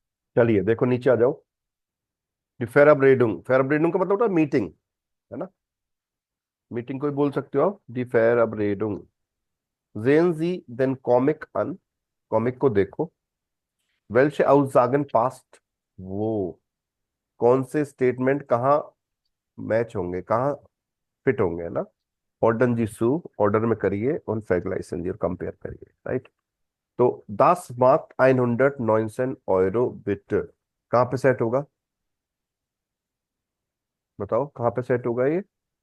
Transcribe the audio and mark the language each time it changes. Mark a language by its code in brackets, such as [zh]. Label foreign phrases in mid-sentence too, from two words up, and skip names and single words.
[hi] चलिए देखो नीचे आ जाओ। फेरबरेडुंग का मतलब होता है मीटिंग, है ना। मीटिंग को भी बोल सकते हो आप, [de] die Verabredung. sehen Sie den Comic an, [hi] कॉमिक को देखो। [de] welche Aussagen passt, [hi] वो कौन से स्टेटमेंट कहाँ मैच होंगे, कहाँ फिट होंगे, है ना। [de] Ordnen Sie zu, [hi] ऑर्डर में करिए और फैगलाइसेंस और कंपेयर करिए, राइट। तो [de] das macht 119 € bitte [hi] कहाँ पे सेट होगा, बताओ कहाँ पे सेट होगा ये।